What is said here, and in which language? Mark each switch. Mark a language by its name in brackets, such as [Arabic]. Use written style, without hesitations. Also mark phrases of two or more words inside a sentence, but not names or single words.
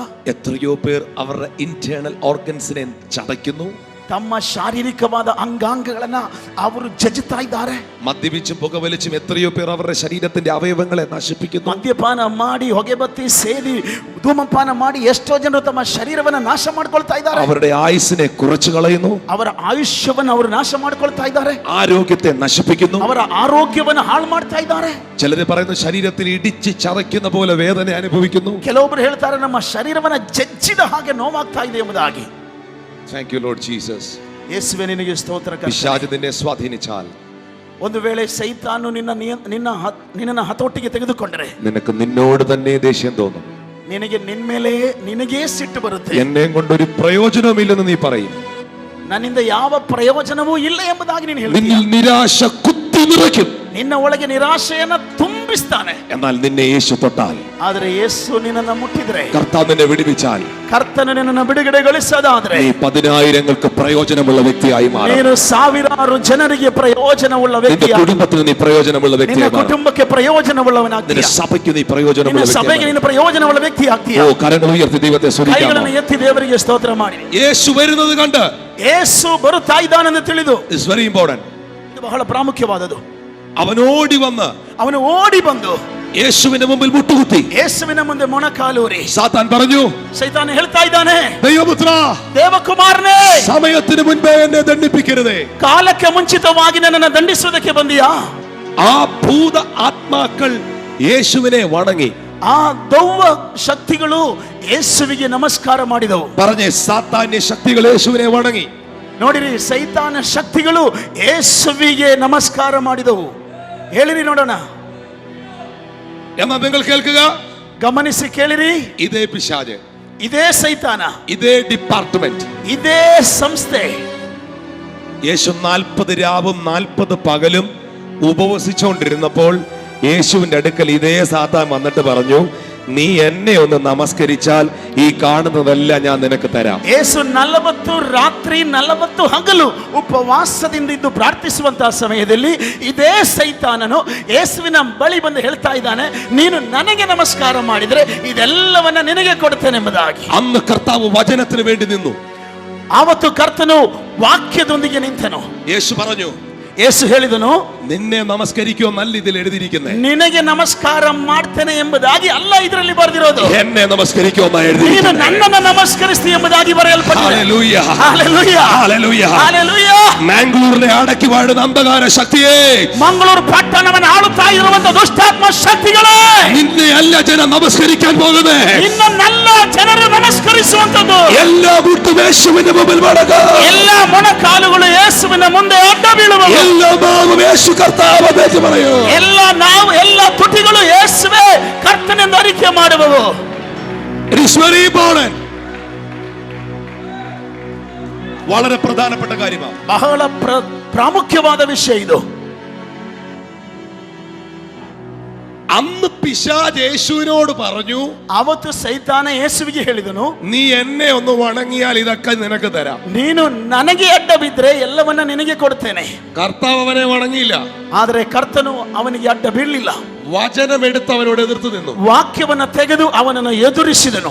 [Malayalam] എത്രയോ പേർ അവരുടെ [English] internal organs [Malayalam] ചതയ്ക്കുന്നു. [Kannada] ತಮ್ಮ ಶಾರೀರಿಕವಾದ ಅಂಗಾಂಗಗಳನ್ನ ಅವರು ಜಜ್ಜುತ್ತಾ ಇದ್ದಾರೆ. [Malayalam] മദ്യപിച്ചും പുകവലിച്ചും എത്രയോ പേർ അവരുടെ ശരീരത്തിന്റെ അവയവങ്ങളെ നശിപ്പിക്കുന്നു. [Kannada] ಮದ್ಯಪಾನ ಮಾಡಿ, ಹೊಗೆಬತ್ತಿ ಸೇದಿ, ಧೂಮಪಾನ ಮಾಡಿ ಎಷ್ಟೋ ಜನರು ತಮ್ಮ ಶರೀರವನ್ನ ನಾಶ ಮಾಡ್ಕೊಳ್ತಾ ಇದ್ದಾರೆ. [Malayalam] അവരുടെ ആയുസ്സിനെ കുറച്ചു കളയുന്നു. [Kannada] ಅವರ ಆಯುಷ್ಯವನ್ನು ಅವರು ನಾಶ ಮಾಡ್ಕೊಳ್ತಾ ಇದ್ದಾರೆ. [Malayalam] ആരോഗ്യത്തെ നശിപ്പിക്കുന്നു. [Kannada] ಅವರ ಆರೋಗ್ಯವನ್ನು ಹಾಳು ಮಾಡ್ತಾ ಇದ್ದಾರೆ. [Malayalam] ചിലര് പറയുന്നു ശരീരത്തിൽ ഇടിച്ച് ചതയ്ക്കുന്ന പോലെ വേദന അനുഭവിക്കുന്നു. [Kannada] ಕೆಲವೊಬ್ಬರು ಹೇಳ್ತಾರೆ ನಮ್ಮ ಶರೀರವನ್ನ ಜಜ್ಜಿದ ಹಾಗೆ ನೋವಾಗ್ತಾ ಇದೆ ಎಂಬುದಾಗಿ. [English] Thank you Lord Jesus. [Kannada] ಯೇಸುವೇ ನಿನಗೆ ಸ್ತೋತ್ರ. [Malayalam] പിശാച് നിന്നെ സ്വാധീനിച്ചാൽ, [Kannada] ಒಂದು ವೇಳೆ ಸೈತಾನು ನಿನ್ನನ್ನು ಹತೋಟಿಗೆ ತೆಗೆದುಕೊಂಡರೆ, [Malayalam] നിനക്ക് നിന്നോട് തന്നെ ദേഷ്യം തോന്നും. [Kannada] ನಿನಗೆ ನಿನ್ಮೇಲೆ ನಿನಗೇ ಸಿಟ್ಟು ಬರುತ್ತೆ. [Malayalam] എന്നെ കൊണ്ടൊരു പ്രയോജനവുമില്ലെന്ന് നീ പറയും. [Kannada] ನನ್ನಿಂದ ಯಾವ ಪ್ರಯೋಜನವೂ ಇಲ್ಲ ಎಂಬುದಾಗಿ ನೀನು ಹೇಳ್ತೀಯ. [Malayalam] നിന്നിൽ നിരാശ കുത്തി നിറയ്ക്കും. [Kannada] ನಿನ್ನ ಒಳಗೆ ನಿರಾಶೆಯನ್ನ ತುಂಬಿಸ್ತಾನೆ. [Malayalam] എന്നാൽ നിന്നെ യേശു തൊട്ടാൽ, [Kannada] ಆದರೆ ಯೇಸು ನಿನ್ನನ್ನು ಮುಟ್ಟಿದ್ರೆ, [Malayalam] കർത്താവ് നിന്നെ വിടുവിച്ചാൽ, [Kannada] ಕರ್ತನು ನಿನ್ನನ್ನು ಬಿಡುಗಡೆಗೊಳಿಸದಾದ್ರೆ, [Malayalam] നീ 10,000-ങ്ങൾക്ക് പ്രയോജനമുള്ള വ്യക്തിയായി മാറും. [Kannada] ನೀನು ಸಾವಿರಾರು ಜನರಿಗೆ പ്രയോജനമുള്ള [Malayalam] നിന്റെ [Kannada] ವ್ಯಕ್ತಿಯಾಗಿ, [Malayalam] കുടുംബത്തിന് നീ പ്രയോജനമുള്ള [Kannada] ನಿನ್ನ [Malayalam] വ്യക്തിയായി മാറും. [Kannada] ಕುಟುಂಬಕ್ಕೆ ಪ್ರಯೋಜನವುಳ್ಳವನಾಗ್ತೀಯ. [Malayalam] നിന്റെ സഭയ്ക്ക് നീ പ്രയോജനമുള്ള [Kannada] ನಿನ್ನ ಸಭೆಗೆ [Malayalam] വ്യക്തിയായി [Kannada] ನೀನು ಪ್ರಯೋಜನವುಳ್ಳ ವ್ಯಕ್ತಿ ಆಗ್ತೀಯ. [Malayalam] മാറും. ഓ, കരങ്ങൾ ഉയർത്തി ദൈവത്തെ സ്തുതിക്കാമോ? [Kannada] ಕೈಗಳನ್ನು ಎತ್ತಿ ದೇವರಿಗೆ ಸ್ತೋತ್ರ ಮಾಡಿ. [Malayalam] യേശു വരുന്നത് കണ്ട്, [Kannada] ಯೇಸು ಬರುತ್ತಾ ಇದ್ದಾನೆಂದು ತಿಳಿದು, [English] it's very important, [Kannada] ಇದು ಬಹಳ ಪ್ರಾಮುಖ್ಯವಾದದ್ದು. [Malayalam] അവൻ ഓടി വന്ന് [Kannada] ಅವನು ಓಡಿ ಬಂದು [Malayalam] യേശുവിന്റെ മുമ്പിൽ മുട്ടുകുത്തി. [Kannada] ಯೇಸುವಿನ ಮುಂದೆ ಮೊಣಕಾಲೂರಿ [Malayalam] സാത്താൻ പറഞ്ഞു, [Kannada] ಸೈತಾನ ಹೇಳ್ತಾ ಇದ್ದಾನೆ, [Malayalam] ദൈവപുത്ര, [Kannada] ದೇವಕುಮಾರನೇ, [Malayalam] സമയത്തിന് മുൻപേ എന്നെ ദണ്ഡിപ്പിക്കരുതേ. [Kannada] ಕಾಲಕ್ಕೆ ಮುಂಚಿತವಾಗಿ ನನ್ನನ್ನು ದಂಡಿಸುವುದಕ್ಕೆ ಬಂದಿಯಾ? [Malayalam] ആ ഭൂത ആത്മാക്കൾ യേശുവിനെ വണങ്ങി. [Kannada] ಆ ದೆವ್ವ ಶಕ್ತಿಗಳು ಯೇಸುವಿಗೆ ನಮಸ್ಕಾರ ಮಾಡಿದವು. [Malayalam] പറഞ്ഞേ, സാത്താന്യ ശക്തികൾ യേശുവിനെ വണങ്ങി. [Kannada] ನೋಡಿರಿ, ಸೈತಾನ ಶಕ್ತಿಗಳು ಯೇಸುವಿಗೆ ನಮಸ್ಕಾರ ಮಾಡಿದವು. ಹೇಳಿರಿ ನೋಡೋಣ. [Malayalam] എന്നാ നിങ്ങൾ കേൾക്കുക, [Kannada] ಗಮನಿಸಿ ಕೇಳಿರಿ. [Malayalam] ഇതേ പിശാച്, [Kannada] ಇದೇ ಸೈತಾನ, [Malayalam] ഇതേ ഡിപ്പാർട്ട്മെന്റ്, [Kannada] ಇದೇ ಸಂಸ್ಥೆ [Malayalam] യേശു 40 രാവും 40 പകലും ഉപവസിച്ചുകൊണ്ടിരുന്നപ്പോൾ യേശുവിന്റെ അടുക്കൽ ഇതേ സാത്താൻ വന്നിട്ട് പറഞ്ഞു, നീ എന്നെ ഒന്ന് നമസ്കരിച്ചാൽ ഈ കാണുന്നതെല്ലാം ഞാൻ നിനക്ക് തരാം. [Kannada] ಯೇಸು 40 ರಾತ್ರಿ 40 ಹಗಲು ಉಪವಾಸದಿಂದ ಇದ್ದು ಪ್ರಾರ್ಥಿಸುವಂತಹ ಸಮಯದಲ್ಲಿ ಇದೇ ಸೈತಾನನು ಯೇಸುವಿನ ಬಳಿ ಬಂದು ಹೇಳ್ತಾ ಇದ್ದಾನೆ, ನೀನು ನನಗೆ ನಮಸ್ಕಾರ ಮಾಡಿದ್ರೆ ಇದೆಲ್ಲವನ್ನ ನಿನಗೆ ಕೊಡ್ತೇನೆ ಎಂಬುದಾಗಿ. [Malayalam] അന്ന് കർത്താവ് വചനത്തിന് വേണ്ടി നിന്നു. [Kannada] ಆವತ್ತು ಕರ್ತನು ವಾಕ್ಯದೊಂದಿಗೆ ನಿಂತನು. [Malayalam] യേശു പറഞ്ഞു, [Kannada] ಯೇಸು ಹೇಳಿದನು, [Malayalam] നിന്നെ നമസ്കരിക്കുമെന്നല്ല ഇതിൽ എഴുതിയിരിക്കുന്നത്, [Kannada] ನಿನಗೆ ನಮಸ್ಕಾರ ಮಾಡ್ತೇನೆ ಎಂಬುದಾಗಿ ಅಲ್ಲ ಇದರಲ್ಲಿ ಬರೆದಿರೋದು, [Malayalam] എന്നെ നമസ്കരിക്കുമെന്നാണ് [Kannada] ನೀನು [Malayalam] എഴുതിയിരിക്കുന്നത്. [Kannada] ನನ್ನನ್ನು ನಮಸ್ಕರಿಸ್ತಿ ಎಂಬುದಾಗಿ ಬರೆಯಲ್ಪಟ್ಟಿದೆ. [Malayalam] ഹല്ലേലൂയ, ഹല്ലേലൂയ, ഹല്ലേലൂയ. [Kannada] ಹಲ್ಲೆಲೂಯಾ. [Malayalam] മാംഗ്ലൂരിനെ അടക്കി വാഴുന്ന അന്ധകാര ശക്തിയെ, [Kannada] ಮಂಗಳೂರು ಪಟ್ಟಣವನ್ನು ಆಳುತ್ತಾ ಇರುವಂತ ದುಷ್ಟಾತ್ಮ ಶಕ್ತಿಗಳೇ, [Malayalam] നിന്നെ അല്ല ജനം നമസ്കരിക്കാൻ പോകുന്നേ, [Kannada] ನಿನ್ನನ್ನೆಲ್ಲ ಜನರು ನಮಸ್ಕರಿಸುವಂತದ್ದು. [Malayalam] എല്ലാ മുട്ടും യേശുവിന്റെ മുമ്പിൽ മടങ്ങും. [Kannada] ಎಲ್ಲ ಮೊಣಕಾಲುಗಳು ಯೇಸುವಿನ ಮುಂದೆ ಅಡ್ಡ ಬೀಳುವವು. [Malayalam] എല്ലാ നാവും യേശു കർത്താവ് എന്ന് പറയൂ. [Kannada] ಎಲ್ಲ ತುಟಿಗಳು ಯೇಸುವೇ ಕರ್ತನೆಂದು ಅರಿಕೆ ಮಾಡುವವು. [English] It is very important. [Malayalam] വളരെ പ്രധാനപ്പെട്ട കാര്യമാണ്. [Kannada] ಬಹಳ ಪ್ರಾಮುಖ್ಯವಾದ ವಿಷಯ ಇದು. [Malayalam] അന്ന് പിശാച് യേശുവിനോട് പറഞ്ഞു, [Kannada] ಅವತ್ತು ಸೈತಾನ ಯೇಸುವಿಗೆ ಹೇಳಿದನು, [Malayalam] നീ എന്നെ ഒന്ന് വണങ്ങിയാൽ ഇതൊക്കെ നിനക്ക് തരാം. [Kannada] ನೀನು ನನಗೆ ಅಡ್ಡ ಬಿದ್ರೆ ಎಲ್ಲವನ್ನ ನಿನಗೆ ಕೊಡ್ತೇನೆ. [Malayalam] കർത്താവ് അവനെ വണങ്ങിയില്ല. [Kannada] ಆದರೆ ಕರ್ತನು ಅವನಿಗೆ ಅಡ್ಡ ಬೀಳಲಿಲ್ಲ. [Malayalam] വചനം എടുത്ത് അവനോട് എതിർത്ത് നിന്നു. [Kannada] ವಾಕ್ಯವನ್ನ ತೆಗೆದು ಅವನನ್ನು ಎದುರಿಸಿದನು.